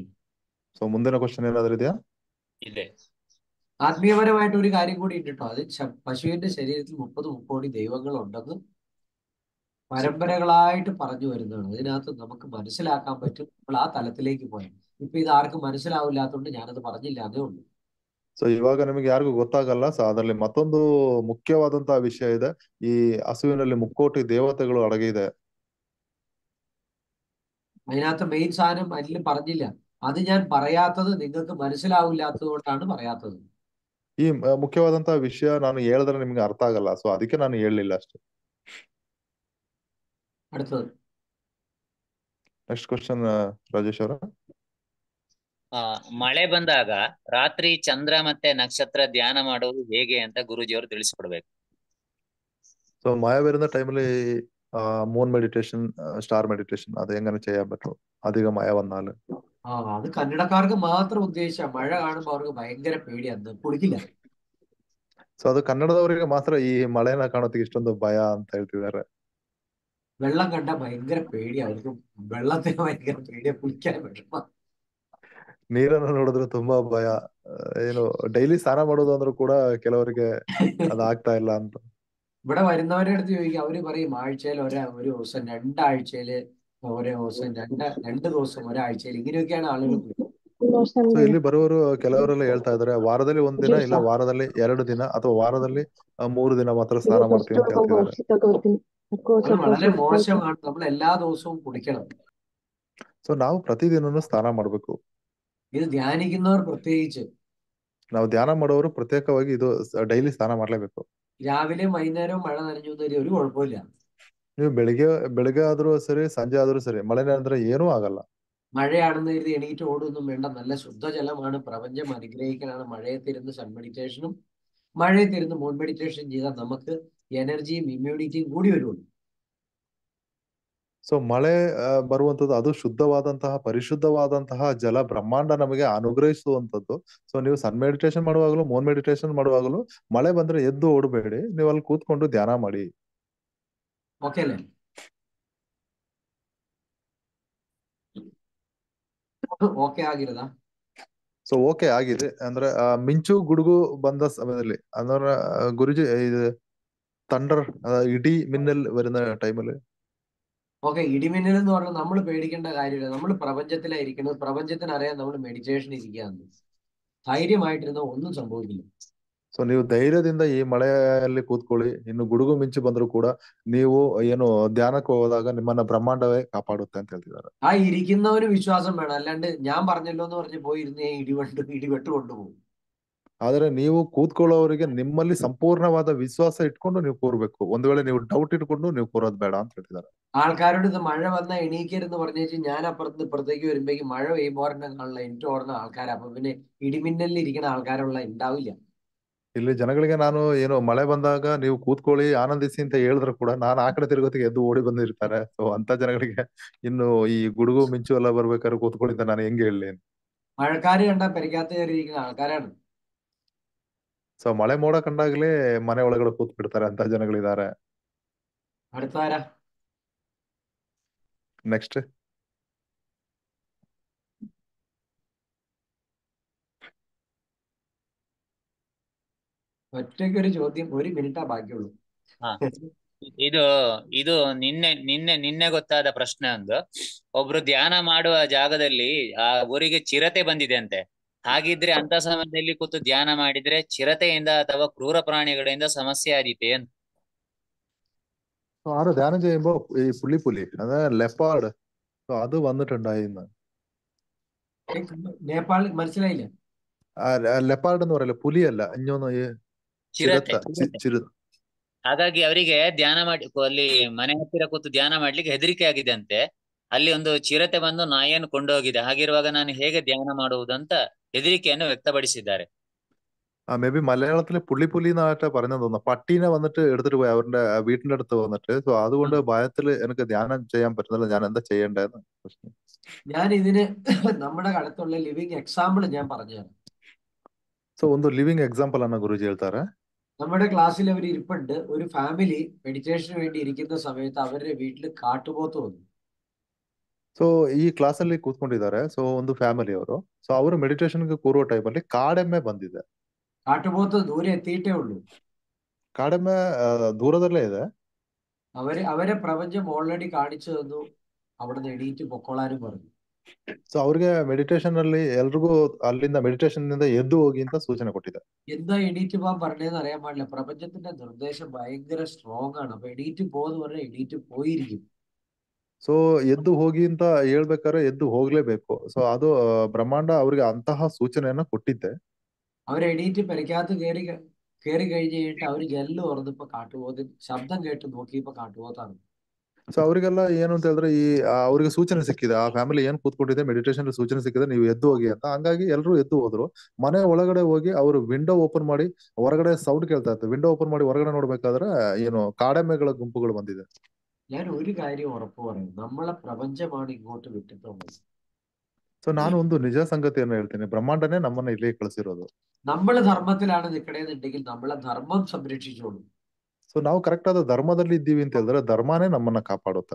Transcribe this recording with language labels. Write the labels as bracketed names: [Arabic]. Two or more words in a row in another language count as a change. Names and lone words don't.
[Kannada] ಸೊ ಮುಂದಿನ ಕ್ವಶನ್ ಏನಾದ್ರೂ ಇದೆಯಾ? ಇದೆ. [Malayalam] ആത്മീയപരമായിട്ട് ഒരു കാര്യം കൂടി ഉണ്ട് കേട്ടോ. അത് പശുവിന്റെ ശരീരത്തിൽ 30 കോടി ദൈവങ്ങൾ ഉണ്ടെന്ന് പരമ്പരകളായിട്ട് പറഞ്ഞു വരുന്നതാണ്. അതിനകത്ത് നമുക്ക് മനസ്സിലാക്കാൻ പറ്റും നമ്മൾ ആ തലത്തിലേക്ക് പോയാൽ. ഇപ്പൊ ഇത് ആർക്കും മനസ്സിലാവില്ലാത്തതുകൊണ്ട് ഞാനത് പറഞ്ഞില്ല, അതേ ഉള്ളൂ. [Kannada] ಸೊ ಇವಾಗ ನಿಮಗೆ ಯಾರಿಗೂ ಗೊತ್ತಾಗಲ್ಲ. ಸೊ ಅದರಲ್ಲಿ ಮತ್ತೊಂದು ಮುಖ್ಯವಾದಂತಹ ವಿಷಯ ಇದೆ. ಈ ಹಸುವಿನಲ್ಲಿ 3 ದೇವತೆಗಳು ಅಡಗಿದೆ. [Malayalam] അതിനകത്ത് മെയിൻ സാധനം അതിൽ പറഞ്ഞില്ല. അത് ഞാൻ പറയാത്തത് നിങ്ങൾക്ക് മനസ്സിലാവില്ലാത്തത് കൊണ്ടാണ് പറയാത്തത്. [Kannada] ಈ ಮುಖ್ಯವಾದಂತಹ ವಿಷಯ ನಾನು ಹೇಳಿದ್ರೆ ನಿಮ್ಗೆ ಅರ್ಥ ಆಗಲ್ಲ. ಸೊ ಅದಕ್ಕೆ ನಾನು ಹೇಳಲಿಲ್ಲ ಅಷ್ಟೇ. [Malayalam] അടുത്തത്. [English] next question [Kannada] ರಾಜೇಶ್ ಅವರ. ಮಳೆ ಬಂದಾಗ ರಾತ್ರಿ ಚಂದ್ರ ಮತ್ತೆ ನಕ್ಷತ್ರ ಧ್ಯಾನ ಮಾಡೋದು ಹೇಗೆ ಅಂತ ಗುರೂಜಿ ಅವರು ತಿಳಿಸ್ಕೊಡ್ಬೇಕು. [Malayalam] ಸೊ മഴ വരുന്ന ടൈമില് [English] moon meditation, star meditation [Malayalam] അത് എങ്ങനെ ചെയ്യാൻ പറ്റും അധികം മഴ വന്നാല്? അത് കന്നഡക്കാർക്ക് മാത്രം ഉദ്ദേശിച്ച. മഴ കാണുമ്പോൾ അവർക്ക് ഭയങ്കര പേടിയാണ്, കുളിക്കില്ല. [Kannada] ಸೊ ಅದು ಕನ್ನಡದವರಿಗೆ ಮಾತ್ರ ಈ ಮಳೆನ ಕಾಣೋದಕ್ಕೆ ಇಷ್ಟೊಂದು ಭಯ ಅಂತ ಹೇಳ್ತಿದ್ದಾರೆ. [Malayalam] വെള്ളം കണ്ട ഭയങ്കര പേടി അവർക്ക്. വെള്ളത്തിന് ഭയങ്കര പേടിയാ, കുളിക്കാൻ വിഷമ. [Kannada] ನೀರನ್ನು ನೋಡಿದ್ರೆ ತುಂಬಾ ഭയ. ಏನು ಡೈಲಿ ಸ್ನಾನ ಮಾಡೋದು ಅಂದ್ರೂ ಕೂಡ ಕೆಲವರಿಗೆ ಅದಾಗ್ತಾ ಇಲ್ಲ ಅಂತ. [Malayalam] ഇവിടെ വരുന്നവരുടെ അടുത്ത് ചോദിക്കും, അവര് പറയും ആഴ്ചയിൽ ഒരു ദിവസം, 2 ആഴ്ചയില് ഒരു ദിവസം, രണ്ട് ദിവസം, ഒരാഴ്ചയിൽ, ഇങ്ങനെയൊക്കെയാണ് ആളുകൾ കുളിക്കുന്നത്. [Kannada] ಸೊ ಇಲ್ಲಿ ಬರುವವರು ಕೆಲವರೆಲ್ಲ ಹೇಳ್ತಾ ಇದಾರೆ, ವಾರದಲ್ಲಿ 1 ದಿನ, ಇಲ್ಲ ವಾರದಲ್ಲಿ 2 ದಿನ, ಅಥವಾ ವಾರದಲ್ಲಿ 3 ದಿನ ಮಾತ್ರ ಸ್ನಾನ ಮಾಡ್ತೀವಿ ಅಂತ ಹೇಳ್ತಿದ್ದಾರೆ. [Malayalam] അത് വളരെ മോശമാണ്. നമ്മൾ എല്ലാ ദിവസവും കുളിക്കണം. [Kannada] ಸೊ ನಾವು ಪ್ರತಿದಿನನೂ ಸ್ನಾನ ಮಾಡ್ಬೇಕು. [Malayalam] ഇത് ധ്യാനിക്കുന്നവർ പ്രത്യേകിച്ച്. [Kannada] ನಾವು ಧ್ಯಾನ ಮಾಡೋರು ಪ್ರತ್ಯೇಕವಾಗಿ ಇದು ಡೈಲಿ ಸ್ನಾನ ಮಾಡ್ಲೇಬೇಕು. [Malayalam] രാവിലെയും വൈകുന്നേരവും മഴ നനഞ്ഞു ഒരു കുഴപ്പമില്ല. [Kannada] ನೀವು ಬೆಳಿಗ್ಗೆ ಆದ್ರೂ സರಿ, ಸಂಜೆ ആದ್ರೂ ಸರಿ, ಮಳೆ ಅಂದ್ರೆ ಏನೂ ಆಗಲ್ಲ. [Malayalam] മഴയാണെന്ന് കരുതി എണീറ്റ് ഓടൊന്നും വേണ്ട. നല്ല ശുദ്ധജലമാണ്. പ്രപഞ്ചം അനുഗ്രഹിക്കലാണ്. മഴയത്തിരുന്ന് [English] sun meditation [Malayalam] മഴയത്തിരുന്ന് [English] moon meditation [Malayalam] ചെയ്താൽ നമുക്ക് എനർജിയും ഇമ്മ്യൂണിറ്റിയും കൂടി വരുള്ളൂ. [Kannada] ಸೊ ಮಳೆ ಬರುವಂತದ್ದು ಅದು ಶುದ್ಧವಾದಂತಹ, ಪರಿಶುದ್ಧವಾದಂತಹ ಜಲ ಬ್ರಹ್ಮಾಂಡ ನಮಗೆ ಅನುಗ್ರಹಿಸುವಂತದ್ದು. ಸೊ ನೀವು [English] sun meditation [Kannada] ಮಾಡುವಾಗಲೂ, [English] moon meditation [Kannada] ಮಾಡುವಾಗಲೂ ಮಳೆ ಬಂದ್ರೆ ಎದ್ದು ಓಡಬೇಡಿ, ನೀವು ಅಲ್ಲಿ ಕೂತ್ಕೊಂಡು ಧ್ಯಾನ ಮಾಡಿ. ಓಕೆ ಅല്ലേ? ಓಕೆ ಆಗಿರೋದಾ? ಸೊ ಓಕೆ ಆಗಿದೆ ಅಂದ್ರೆ ಮಿಂಚು ಗುಡುಗು ಬಂದ ಸಮಯದಲ್ಲಿ ಅಂದ್ರೆ ಗುರುಜಿ ಇದು [Malayalam] തണ്ടർ, ഇടി മിന്നൽ വരുന്ന ടൈമില്. ഓക്കെ, ഇടിമിന്നൽ എന്ന് പറഞ്ഞാൽ നമ്മൾ പേടിക്കേണ്ട കാര്യമില്ല. നമ്മൾ പ്രപഞ്ചത്തിലായിരിക്കുന്നത്. പ്രപഞ്ചത്തിന് അറിയാൻ നമ്മൾ മെഡിറ്റേഷൻ ഇരിക്കുകയെന്ന്. ധൈര്യമായിട്ടിരുന്ന ഒന്നും സംഭവിക്കില്ല. [Kannada] ಸೊ ನೀವು ಧೈರ್ಯದಿಂದ ಈ ಮಳೆಯಲ್ಲಿ ಕೂತ್ಕೊಳ್ಳಿ. ಇನ್ನು ಗುಡುಗು ಮಿಂಚು ಬಂದ್ರು ಕೂಡ ನೀವು ಏನು ಧ್ಯಾನಕ್ಕೆ ಹೋದಾಗ ನಿಮ್ಮನ್ನ ಬ್ರಹ್ಮಾಂಡವೇ ಕಾಪಾಡುತ್ತೆ ಅಂತ ಹೇಳ್ತಿದ್ದಾರೆ. [Malayalam] ആ ഇരിക്കുന്നവന് വിശ്വാസം വേണം, അല്ലാണ്ട് ഞാൻ പറഞ്ഞല്ലോ എന്ന് പറഞ്ഞ് പോയിരുന്നേ ഇടിവെട്ട് കൊണ്ടുപോകും. [Kannada] ಆದ್ರೆ ನೀವು ಕೂತ್ಕೊಳ್ಳೋವರಿಗೆ ನಿಮ್ಮಲ್ಲಿ ಸಂಪೂರ್ಣವಾದ ವಿಶ್ವಾಸ ಇಟ್ಕೊಂಡು ನೀವು ಕೂರ್ಬೇಕು. ಒಂದ್ ವೇಳೆ ನೀವು ಡೌಟ್ ಇಟ್ಕೊಂಡು ನೀವು ಕೂರೋದ್ ಬೇಡ ಅಂತ ಹೇಳ್ತಿದ್ದಾರೆ. [Malayalam] ആൾക്കാരോട് ഇത് മഴ വന്നാൽ എണീക്കരുന്ന് പറഞ്ഞു വെച്ചാൽ ഞാൻ അപ്പുറത്ത് ഇപ്പുറത്തേക്ക് വരുമ്പോഴേക്ക് മഴ പെയ്യുമ്പോൾ ഒരെണ്ണം കാണില്ല, എനിക്ക് ഓടുന്ന ആൾക്കാർ. അപ്പൊ പിന്നെ ഇടിമിന്നലിൽ ഇരിക്കുന്ന ആൾക്കാരുള്ള ഉണ്ടാവില്ല. [Kannada] ಇಲ್ಲಿ ಜನಗಳಿಗೆ ನಾನು ಏನು ಮಳೆ ಬಂದಾಗ ನೀವು ಕೂತ್ಕೊಳ್ಳಿ ಆನಂದಿಸಿ ಅಂತ ಹೇಳಿದ್ರು ಕೂಡ ನಾನು ಆ ಕಡೆ ತಿರುಗೋತಿಗೆ ಎದ್ದು ಓಡಿ ಬಂದಿರ್ತಾರೆ. ಸೊ ಅಂತ ಜನಗಳಿಗೆ ಇನ್ನು ಈ ಗುಡುಗು ಮಿಂಚು ಎಲ್ಲ ಬರ್ಬೇಕಾದ್ರೆ ಕೂತ್ಕೊಳ್ಳಿ ಅಂತ ನಾನು ಹೆಂಗೆ ಹೇಳಲಿ? [Malayalam] മഴക്കാര് കണ്ടാൽ പെരക്കാത്ത കയറിയിരിക്കുന്ന ആൾക്കാരാണ്. [Kannada] ಸೊ ಮಳೆ ಮೋಡ ಕಂಡಾಗ್ಲೇ ಮನೆ ಒಳಗಡೆ ಕೂತ್ ಬಿಡ್ತಾರೆ ಅಂತ ಜನಗಳಿದ್ದಾರೆ. [Malayalam] അടുത്താരാ? [Kannada] ನೆಕ್ಸ್ಟ್ [Malayalam] ഒറ്റയ്ക്കൊരു ചോദ്യം, 1 മിനിറ്റാ ബാക്കിയുള്ളൂ. [Kannada] ಹಾ ಇದು ಇದು ನಿನ್ನೆ ಗೊತ್ತಾದ ಪ್ರಶ್ನೆ ಒಂದು. ಒಬ್ರು ಧ್ಯಾನ ಮಾಡುವ ಜಾಗದಲ್ಲಿ ಆ ಊರಿಗೆ ಚಿರತೆ ಬಂದಿದೆ ಅಂತೆ. ಹಾಗಿದ್ರೆ ಅಂತ ಸಮಯದಲ್ಲಿ ಕೂತು ಧ್ಯಾನ ಮಾಡಿದ್ರೆ ಚಿರತೆಯಿಂದ ಅಥವಾ ಕ್ರೂರ ಪ್ರಾಣಿಗಳಿಂದ [Malayalam] സമസ്യ ആദിത്തേ എന്ന്. ആരോ ധ്യാനം ചെയ്യുമ്പോ ഈ പുലി അതായത് ലെപ്പാർഡ് അത് വന്നിട്ടുണ്ടായിന്ന്. നേപ്പാൾ മനസ്സിലായില്ല? ಲೆಪಾರ್ಡ್ എന്ന് പറയല്ലേ, പുലിയല്ല, ഇഞ്ഞൊന്ന് [Kannada] ಚಿರತೆ. ಚಿರತೆ. ಹಾಗಾಗಿ ಅವರಿಗೆ ಧ್ಯಾನ ಮಾಡಿ ಅಲ್ಲಿ ಮನೆ ಹತ್ತಿರ ಕೂತು ಧ್ಯಾನ ಮಾಡ್ಲಿಕ್ಕೆ ಹೆದರಿಕೆ ಆಗಿದೆ ಅಂತೆ. ಅಲ್ಲಿ ಒಂದು ಚಿರತೆ ಬಂದು ನಾಯಿಯನ್ನು ಕೊಂಡೋಗಿದೆ. ಹಾಗಿರುವಾಗ ನಾನು ಹೇಗೆ ಧ್ಯಾನ ಮಾಡುವುದಂತ ಹೆದರಿಕೆಯನ್ನು വ്യക്തപടിಸಿದ್ದಾರೆ. [English] may be [Malayalam] മലയാളത്തില് പുലി എന്നായിട്ട് പറഞ്ഞെന്ന് തോന്നുന്നു. പട്ടീനെ വന്നിട്ട് എടുത്തിട്ട് പോയി അവരുടെ വീട്ടിന്റെ അടുത്ത് വന്നിട്ട്. സോ അതുകൊണ്ട് ഭയത്തില് എനിക്ക് ധ്യാനം ചെയ്യാൻ പറ്റുന്നില്ല, ഞാൻ എന്താ ചെയ്യേണ്ടതെന്ന് പ്രശ്നം. ഞാൻ ഇതിന് നമ്മുടെ അടുത്തുള്ള [English] living example [Malayalam] ഞാൻ പറഞ്ഞുതരാം. [Kannada] ಸೊ ಒಂದು [English] living example [Kannada] ಅನ್ನ ಗುರುಜಿ ಹೇಳ್ತಾರೆ. [Malayalam] നമ്മുടെ ക്ലാസ്സിൽ അവർ ഇരിപ്പുണ്ട്. ഒരു ഫാമിലി മെഡിറ്റേഷന് വേണ്ടി ഇരിക്കുന്ന സമയത്ത് അവരുടെ വീട്ടിൽ കാട്ടുപോത്ത് വന്നു. [Kannada] ಸೊ ಈ ಕ್ಲಾಸ್ ಅಲ್ಲಿ ಕೂತ್ಕೊಂಡಿದ್ದಾರೆ. ಸೊ ಒಂದು ಫ್ಯಾಮಿಲಿ ಅವರು. ಸೊ ಅವರು ಮೆಡಿಟೇಷನ್ಗೆ ಕೂರುವ ಟೈಮ್ ಅಲ್ಲಿ ಕಾಡೆಮ್ಮೆ ಬಂದಿದೆ. [Malayalam] കാട്ടുപോത്ത് ദൂരെ എത്തിയിട്ടേ ഉള്ളൂ. [Kannada] ಕಾಡೆಮ್ಮೆ ದೂರದಲ್ಲೇ ಇದೆ. [Malayalam] അവരെ പ്രപഞ്ചം ഓൾറെഡി കാണിച്ചു തന്നു, അവിടുന്ന് എണീറ്റ് പൊക്കോളാനും പറഞ്ഞു. [Kannada] ಸೊ ಅವ್ರಿಗೆ ಮೆಡಿಟೇಷನ್ ಅಲ್ಲಿ ಎಲ್ರಿಗೂ ಅಲ್ಲಿಂದ ಮೆಡಿಟೇಷನ್ ನಿಂದ ಎದ್ದು ಹೋಗಿ ಅಂತ ಸೂಚನೆ ಕೊಟ್ಟಿದೆ. [Malayalam] എന്താ എണീറ്റ് പോകാൻ പറഞ്ഞതെന്ന് അറിയാൻ പാടില്ല. പ്രപഞ്ചത്തിന്റെ നിർദ്ദേശം ഭയങ്കര സ്ട്രോങ് ആണ്. അപ്പൊ എണീറ്റ് പോന്ന് പറഞ്ഞാൽ എണീറ്റ് പോയിരിക്കും. [Kannada] ಸೊ ಎದ್ದು ಹೋಗಿ ಅಂತ ಹೇಳ್ಬೇಕಾದ್ರೆ ಎದ್ದು ಹೋಗ್ಲೇಬೇಕು. ಸೊ ಅದು ಬ್ರಹ್ಮಾಂಡ ಅವ್ರಿಗೆ ಅಂತಹ ಸೂಚನೆಯನ್ನ ಕೊಟ್ಟಿದ್ದೆ. [Malayalam] അവരെണീറ്റ് പെരക്കകത്ത് കയറി കഴിഞ്ഞ് കഴിഞ്ഞിട്ട് അവര് ജനല് തുറന്നപ്പോ കാട്ടുപോത്തിന് ശബ്ദം കേട്ട് നോക്കിയപ്പോ കാട്ടുപോത്താണ്. [Kannada] ಸೊ ಅವರಿಗೆಲ್ಲ ಏನು ಅಂತ ಹೇಳಿದ್ರೆ ಈ ಅವ್ರಿಗೆ ಸೂಚನೆ ಸಿಕ್ಕಿದೆ. ಆ ಫ್ಯಾಮಿಲಿ ಏನ್ ಕೂತ್ಕೊಂಡಿದೆ ಮೆಡಿಟೇಷನ್ ಸೂಚನೆ ಸಿಕ್ಕಿದೆ, ನೀವು ಎದ್ದು ಹೋಗಿ ಅಂತ. ಹಂಗಾಗಿ ಎಲ್ಲರೂ ಎದ್ದು ಹೋದ್ರು. ಮನೆ ಒಳಗಡೆ ಹೋಗಿ ಅವರು [English] window open [Kannada] ಮಾಡಿ ಹೊರಗಡೆ ಸೌಂಡ್ ಕೇಳ್ತಾ ಇತ್ತು. [English] window open [Kannada] ಮಾಡಿ ಹೊರಗಡೆ ನೋಡ್ಬೇಕಾದ್ರೆ ಏನು ಕಾಡೆಮ್ಮೆಗಳ ಗುಂಪುಗಳು ಬಂದಿದೆ. [Malayalam] ഞാൻ ഒരു കാര്യം ഉറപ്പ് പറയും, നമ്മളെ പ്രപഞ്ചമാണ് ഇങ്ങോട്ട് വിട്ടിട്ടുള്ളത്. [Kannada] ಸೊ ನಾನು ಒಂದು ನಿಜ ಸಂಗತಿಯನ್ನು ಹೇಳ್ತೀನಿ, ಬ್ರಹ್ಮಾಂಡನೇ ನಮ್ಮನ್ನ ಇಲ್ಲಿ ಕಳಿಸಿರೋದು. [Malayalam] നമ്മള് ധർമ്മത്തിലാണ് നിൽക്കണേന്നുണ്ടെങ്കിൽ നമ്മളെ ധർമ്മം സംരക്ഷിച്ചോളും. [Kannada] ಸೊ ನಾವು ಕರೆಕ್ಟ್ ಆದ ಧರ್ಮದಲ್ಲಿ ಇದ್ದೀವಿ ಅಂತ ಹೇಳಿದ್ರೆ ಧರ್ಮನೇ ನಮ್ಮನ್ನ ಕಾಪಾಡುತ್ತೆ.